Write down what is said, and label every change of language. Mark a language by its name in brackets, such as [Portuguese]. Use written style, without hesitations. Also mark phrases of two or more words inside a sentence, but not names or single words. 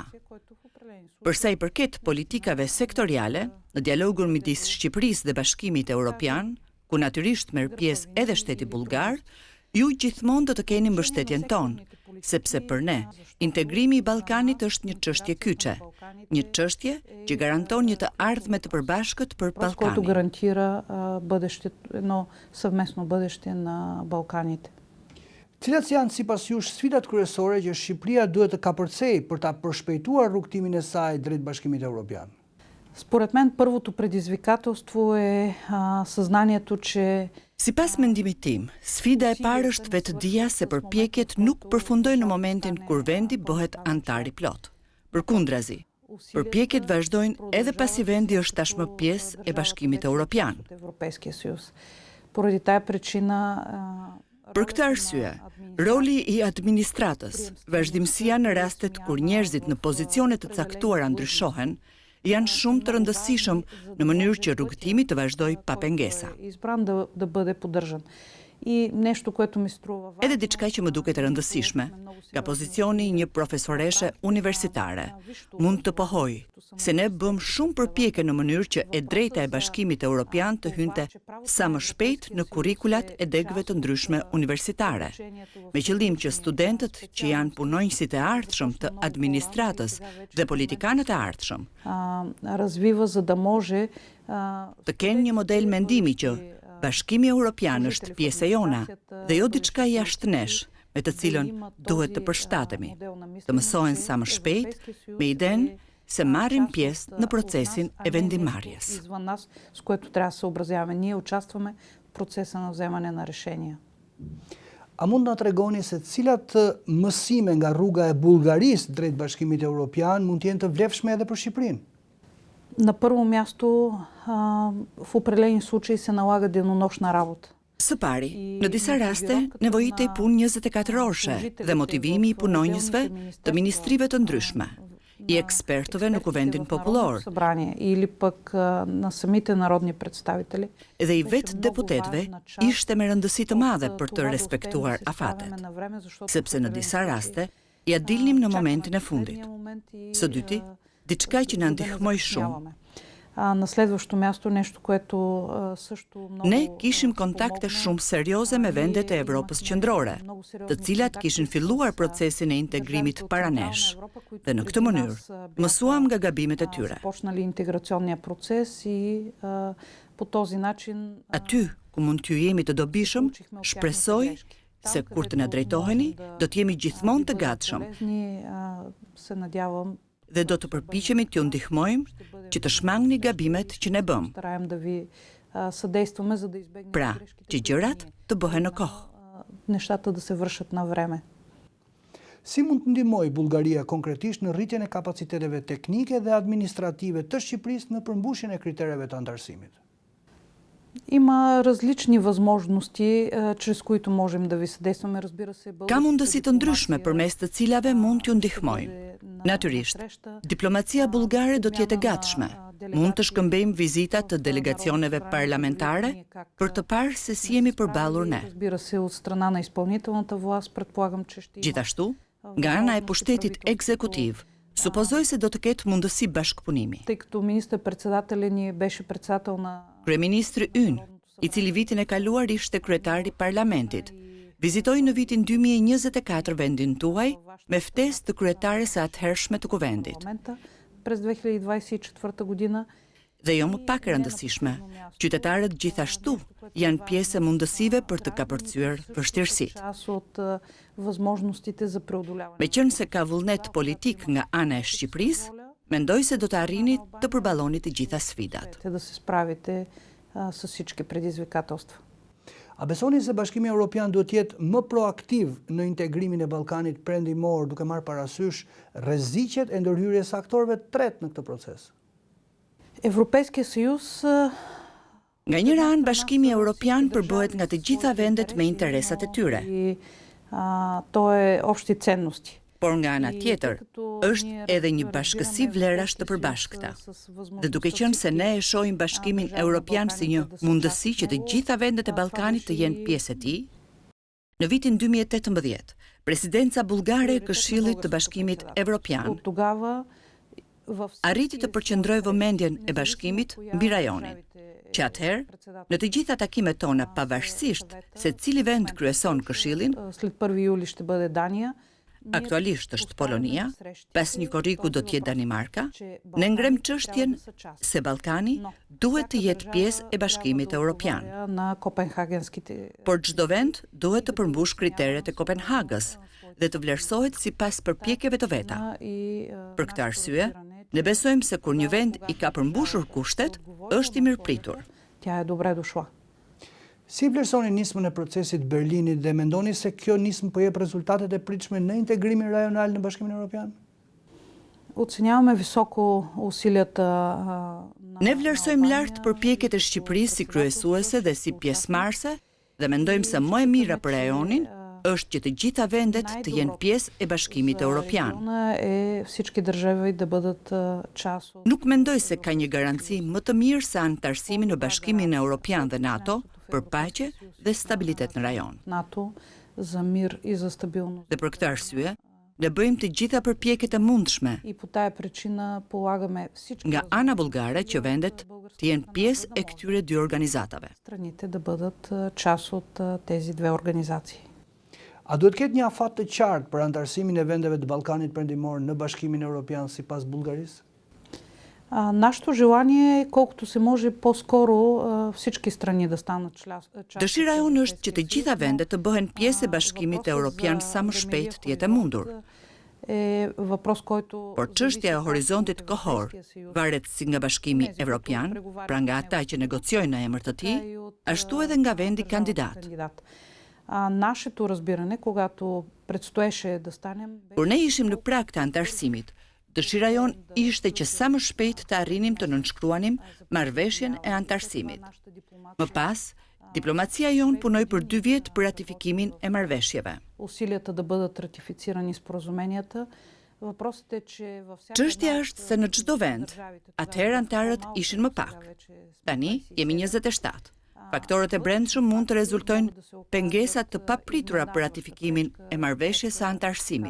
[Albanian] Përsa i përket politikave sektoriale, në dialogun midis Shqipërisë dhe Bashkimit Evropian, ku natyrisht merr pjesë edhe shteti bullgar, ju gjithmonë do të keni mbështetjen tonë, sepse për ne, integrimi i Ballkanit është një çështje kyçe, një çështje që garanton një të ardhme të përbashkët për Ballkanin. [Bulgarian] Който гарантира едно съвместно бъдеще на Балканите. [Albanian] Cilat janë sipas jush sfidat kryesore që Shqipëria duhet të kapërcejë për ta përshpejtuar rrugtimin e saj drejt Bashkimit Evropian? [Bulgarian] Според мен първото предизвикателство е съзнанието, че [Albanian] Sipas mendimit tim, sfida e parë është vetëdia se përpjekjet nuk përfundojnë në momentin kur vendi bëhet antar i plot. Përkundrazi, përpjekjet vazhdojnë edhe pasi vendi është tashmë pjesë e Bashkimit Evropian. [Bulgarian] Поради тая причина [Albanian] Për këtë arsye, roli i administratës, vazhdimësia në rastet kur njerëzit në pozicione të caktuara ndryshohen, janë shumë të rëndësishëm në mënyrë që rrugëtimi të vazhdojë pa pengesa. [Bulgarian] избран да бъде поддържан. И нещо, което ми струва [Albanian] Edhe diçka që më duket e rëndësishme, nga pozicioni i një profesoreshe universitare, mund të pohoj se ne bëm shumë përpjekje në mënyrë që e drejta e Bashkimit Evropian të hynte sa më shpejt në kurrikulat e degëve të ndryshme universitare, me qëllim që studentët që janë punonjësit e ardhshëm të administratës dhe politikanët e ardhshëm [Bulgarian] развива, за да може [Albanian] të kenë një model mendimi që Bashkimi Evropian është pjesë e jona dhe jo diçka jashtë nesh, me të cilën duhet të përshtatemi, të mësohen sa më shpejt me idenë se marrim pjesë në procesin e vendimarrjes. [Bulgarian] извън нас, с което трябва да се съобразяваме. Ние участваме в процеса на вземане на решения. [Albanian] A mund na tregoni se cilat mësime nga rruga e Bullgarisë drejt Bashkimit Evropian mund të jenë të vlefshme edhe për Shqipërinë? [Bulgarian] На първо място, в определени случаи се налага денонощна работа. [Albanian] Së pari, në disa raste, nevojitej punë 24 orëshe dhe motivimi i punonjësve të ministrive të ndryshme, i ekspertëve në Kuvendin Popullor, [Bulgarian] Събрание или пък на самите народни представители. [Albanian] dhe i vetë deputetëve ishte me rëndësi të madhe për të respektuar afatet, sepse në disa raste ja dilnim në momentin e fundit. Së dyti, diçka që na ndihmoi shumë. [Bulgarian] На следващо място нещо, което също много... [Albanian] Ne kishim kontakte shumë serioze me vendet e Evropës qendrore, të cilat kishin filluar procesin e integrimit para nesh, dhe në këtë mënyrë mësuam nga gabimet e tyre. [Bulgarian] Почнали интеграционния процес и по този начин... [Albanian] Aty ku mund t'ju jemi të dobishëm, shpresoj se kur të na drejtoheni, do të jemi gjithmonë të gatshëm [Bulgarian] се надявам [Albanian] dhe do të përpiqemi t'ju ndihmojmë që të shmangni gabimet që ne bëm, [Bulgarian] стараем да ви съдействаме, за да избегнем [Albanian] pra që gjërat të bëhen në kohë. [Bulgarian] нещата да се вършат на време. [Albanian] Si mund të ndihmojë Bullgaria konkretisht në rritjen e kapaciteteve teknike dhe administrative të Shqipërisë në përmbushjen e kritereve të antarësimit? [Bulgarian] Има различни възможности, чрез които можем да ви съдействаме, разбира се. [Albanian] Ka mundësi të ndryshme përmes të cilave mund t'ju ndihmojmë. Natyrisht, diplomacia bullgare do të jetë e gatshme. Mund të shkëmbejmë vizita të delegacioneve parlamentare për të parë se si jemi përballur ne. [Bulgarian] Разбира се, от страна на изпълнителната власт, предполагам, че ще... [Albanian] Gjithashtu, nga ana e pushtetit ekzekutiv, supozoj se do të ketë mundësi bashkëpunimi. [Bulgarian] Тъй като министър-председателят ни беше председател на... [Albanian] Kryeministri ynë, i cili vitin e kaluar ishte kryetari i parlamentit, vizitoi në vitin 2024 vendin tuaj me ftesë të kryetares së atëhershme të kuvendit. [Bulgarian] През 2024 година [Albanian] Dhe jo më pak e rëndësishme, qytetarët gjithashtu janë pjesë e mundësive për të kapërcyer vështirësitë. [Bulgarian] част от възможностите за преодоляване. [Albanian] Meqense ka vullnet politik nga ana e Shqipërisë, mendoj se do të arrini të përballoni të gjitha sfidat. [Bulgarian] Да се справите с всички предизвикателства. [Albanian] A besoni se Bashkimi Evropian duhet të jetë më proaktiv në integrimin e Ballkanit perëndimor, duke marrë parasysh rreziqet e ndërhyrjes së aktorëve të tretë në këtë proces? [Bulgarian] Европейския съюз [Albanian] Nga njëra anë, Bashkimi Evropian përbëhet nga të gjitha vendet me interesat e tyre, [Bulgarian] и то е общи ценности. [Albanian] por nga ana tjetër, është edhe një bashkësi vlerash të përbashkëta. Dhe duke qenë se ne e shohim Bashkimin Evropian si një mundësi që të gjitha vendet e Ballkanit të jenë pjesë e tij, në vitin 2018, presidenca bullgare e Këshillit të Bashkimit Evropian [Bulgarian] От тогава [Albanian] arriti të përqendrojë vëmendjen e bashkimit mbi rajonin, që atëherë, në të gjitha takimet tona pavarësisht se cili vend kryeson Këshillin, [Bulgarian] след 1 юли ще бъде Дания. [Albanian] aktualisht është Polonia, pas një korriku do të jetë Danimarka, ne ngrem çështjen se Ballkani duhet të jetë pjesë e Bashkimit Evropian. [Bulgarian] На Копенхагенските. [Albanian] Por çdo vend duhet të përmbush kriteret e Kopenhagës dhe të vlerësohet sipas përpjekjeve të veta. Për këtë arsye, ne besojmë se kur një vend i ka përmbushur kushtet, është i mirëpritur. [Bulgarian] Тя е добре дошла. [Albanian] Si vlerësoni nismën e procesit Berlinit dhe mendoni se kjo nismë po jep rezultatet e pritshme në integrimin rajonal në Bashkimin Evropian? [Bulgarian] Оценяваме високо усилията [Albanian] Ne vlerësojmë lart përpjekjet e Shqipërisë si kryesuese dhe si pjesëmarrëse dhe mendojmë se më e mira për rajonin është që të gjitha vendet të jenë pjesë e Bashkimit Evropian. [Bulgarian] Всички държави да бъдат част от [Albanian] Nuk mendoj se ka një garanci më të mirë se anëtarësimi në Bashkimin Evropian dhe NATO për paqe dhe stabilitet në rajon. [Bulgarian] НАТО за мир и за стабилност. [Albanian] Dhe për këtë arsye, ne bëjmë të gjitha përpjekjet e mundshme [Bulgarian] И по тая причина полагаме всички [Albanian] nga ana bullgare që vendet të jenë pjesë e këtyre dy organizatave. [Bulgarian] страните да бъдат част от тези две организации. [Albanian] A duhet ketë një afat të qartë për anëtarësimin e vendeve të Ballkanit Perëndimor në Bashkimin Evropian sipas Bullgarisë? [Bulgarian] Нашето желание е колкото се може по-скоро всички страни да станат част. [Albanian] Dëshira jonë është që të gjitha vendet të bëhen pjesë e Bashkimit Evropian sa më shpejt të jetë e mundur. [Bulgarian] Е въпрос, който [Albanian] Por çështja e horizontit kohor varet si nga Bashkimi Evropian, pra nga ata që negociojnë në emër të tij, ashtu edhe nga vendi kandidat. [Bulgarian] Нашето разбиране, когато предстоеше да станем, [Albanian] Kur ne ishim në prag të anëtarësimit, dëshira jonë ishte që sa më shpejt të arrinim të nënshkruanim marrëveshjen e anëtarësimit. Më pas, diplomacia jonë punoi për 2 vjet për ratifikimin e marrëveshjeve. [Bulgarian] усилията да бъдат ратифицирани споразуменията. Въпросът е, че във всяка [Albanian] Çështja është se në çdo vend, atëherë anëtarët ishin më pak. Tani jemi 27. Faktorët e brendshëm mund të rezultojnë pengesa të papritura për ratifikimin e marrëveshjes së anëtarësimit.